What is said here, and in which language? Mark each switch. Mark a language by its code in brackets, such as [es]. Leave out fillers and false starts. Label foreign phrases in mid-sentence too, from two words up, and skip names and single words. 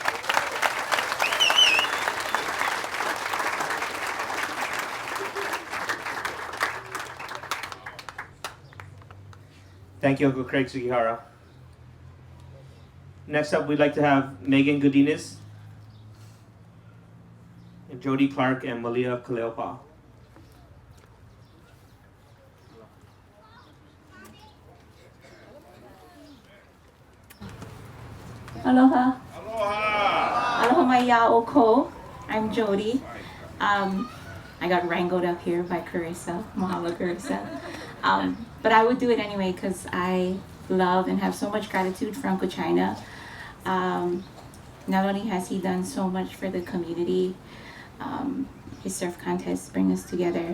[en] Thank you, Uncle Craig Sugihara. Next up, we'd like to have Megan Godinez, and Jody Clark, and Malia Kaleopa. Aloha. [haw] Aloha. Aloha mai oko. [en] I'm Jody. I got wrangled up here by Carissa. Mahalo, Carissa. But I would do it anyway because I love and have so much gratitude for Uncle China. Not only has he done so much for the community, His surf contests bring us together.